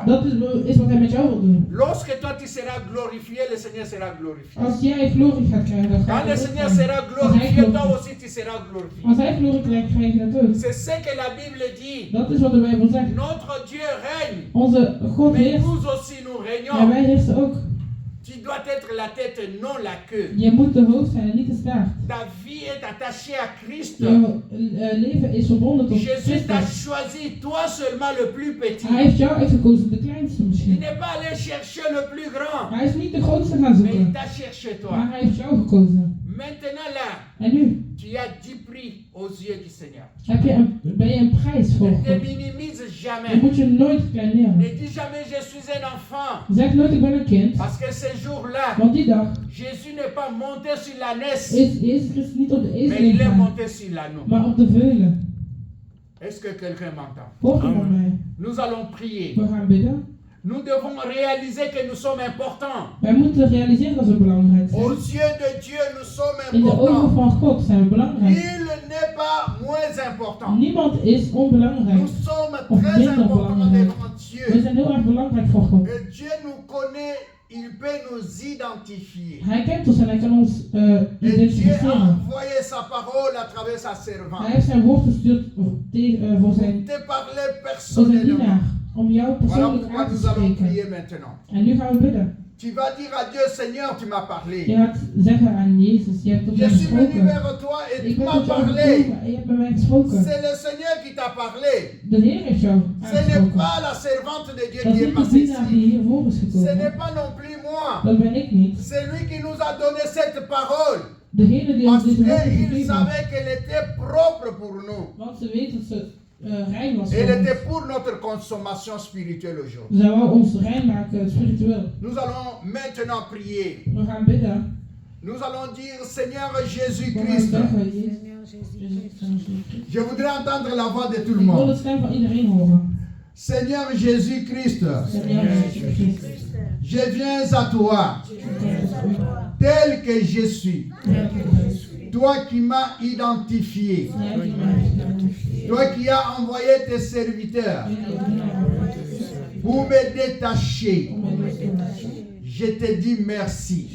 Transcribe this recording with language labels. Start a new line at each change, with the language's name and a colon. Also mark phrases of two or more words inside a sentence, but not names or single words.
Dutch: Dat is wat hij met jou wil doen.
French: Lorsque toi tu seras glorifié, le Seigneur sera glorifié.
Dutch: Als jij glorie gaat krijgen, dan ga
French: Quand
Dutch: je
French: le
Dutch: dat ook
French: Seigneur
Dutch: krijgen.
French: sera
Dutch: Als hij
French: glorifié, toi
Dutch: glorie-
French: aussi tu seras glorifié.
Dutch: Als hij glorie krijgt, krijg je dat ook.
French: C'est ce que la Bible dit.
Dutch: Dat is wat de Bijbel zegt.
French: Notre Dieu règne,
Dutch: Onze God
French: mais
Dutch: heerst.
French: nous aussi nous
Dutch: En
French: régnons.
Dutch: wij heersen ook.
French: Tu dois être la tête, non la queue.
Dutch: Je moet de hoofd zijn en niet de staart.
French: Ta vie est attachée à Christ.
Dutch: Jouw leven is verbonden tot
French: Jésus t'a
Dutch: Christus.
French: choisi, toi seulement le plus petit.
Dutch: Hij heeft jou uitgekozen, de kleinste
French: Il
Dutch: misschien.
French: n'est pas allé chercher le plus grand,
Dutch: Hij is niet de grootste gaan
French: mais il
Dutch: zoeken.
French: t'a cherché
Dutch: Maar
French: toi.
Dutch: hij heeft jou gekozen.
French: Maintenant là,
Dutch: En nu
French: tu as 10 prix aux yeux du Seigneur.
Dutch: ben je een prijs voor
French: Ne
Dutch: God.
French: te minimise jamais.
Dutch: moet je nooit kleineren.
French: Ne dis jamais je suis un enfant.
Dutch: Zeg nooit ik ben een kind.
French: Parce que ce jour-là,
Dutch: Want die dag
French: Jésus n'est pas monté sur l'ânesse,
Dutch: is Jezus Christus niet op de
French: mais
Dutch: ezel
French: il est
Dutch: gegaan,
French: monté sur l'anneau.
Dutch: maar op de veulen.
French: Est-ce que quelqu'un m'entend?
Dutch: Hoor je van mij?
French: Nous allons prier.
Dutch: We gaan bidden.
French: Nous devons réaliser que nous sommes importants.
Dutch: Wij moeten realiseren dat we belangrijk
French: Aux
Dutch: zijn.
French: yeux de Dieu, nous sommes
Dutch: In de ogen
French: importants.
Dutch: van God zijn we belangrijk.
French: Il n'est pas moins important.
Dutch: Niemand is onbelangrijk.
French: Nous sommes
Dutch: Of
French: très
Dutch: minder
French: importants
Dutch: belangrijk.
French: devant
Dutch: We
French: Dieu.
Dutch: zijn heel erg belangrijk voor God.
French: Et Dieu nous connaît, il peut nous identifier.
Dutch: Hij kent ons en hij kan ons
French: Et Dieu a
Dutch: identificeren.
French: envoyé sa parole à travers sa
Dutch: Hij
French: servante.
Dutch: heeft zijn woord gestuurd voor zijn
French: Te parler
Dutch: dienaar.
French: personnellement.
Dutch: Om jou
French: Voilà
Dutch: persoonlijk
French: pourquoi
Dutch: aan te
French: nous allons
Dutch: spreken.
French: prier maintenant.
Dutch: En nu gaan we bidden.
French: Tu vas dire à Dieu, Seigneur, tu m'as
Dutch: Je
French: parlé.
Dutch: gaat zeggen aan Jezus, je hebt tot
French: Je
Dutch: mij
French: suis venu
Dutch: gesproken.
French: vers toi et
Dutch: Ik
French: tu
Dutch: ben
French: m'as
Dutch: tot jou
French: parlé.
Dutch: gekomen en je hebt met mij gesproken.
French: C'est le Seigneur qui t'a parlé.
Dutch: De Heer heeft jou
French: Ce n'est
Dutch: aangesproken.
French: pas la servante de Dieu
Dutch: Dat
French: qui
Dutch: is
French: est
Dutch: niet de
French: passée
Dutch: dienaar
French: ici.
Dutch: die hiervoor is
French: Ce
Dutch: gekomen.
French: n'est pas non plus moi.
Dutch: Dat ben ik niet.
French: C'est lui qui nous a donné cette parole.
Dutch: Degene die ons
French: Parce
Dutch: deze woord heeft
French: qu'il
Dutch: gegeven.
French: savait qu'elle était propre pour nous.
Dutch: Want ze weet dat ze rein was voor
French: Elle
Dutch: ons.
French: était pour notre consommation spirituelle aujourd'hui.
Dutch: Zij wou ons rein maken spiritueel.
French: Nous allons maintenant prier.
Dutch: We gaan bidden.
French: Nous allons dire, Seigneur
Dutch: We gaan
French: Jésus-Christ,
Dutch: zeggen, Jezus.
French: Seigneur
Dutch: Jezus
French: Jésus-Christ. je voudrais entendre la voix de tout le
Dutch: Ik wil de
French: monde.
Dutch: stem van iedereen horen.
French: Seigneur Jésus-Christ,
Dutch: Seigneur Jezus Christus.
French: je viens à toi, tel que je suis. Toi qui m'as identifié, toi qui as envoyé tes serviteurs pour me détacher, je te dis merci.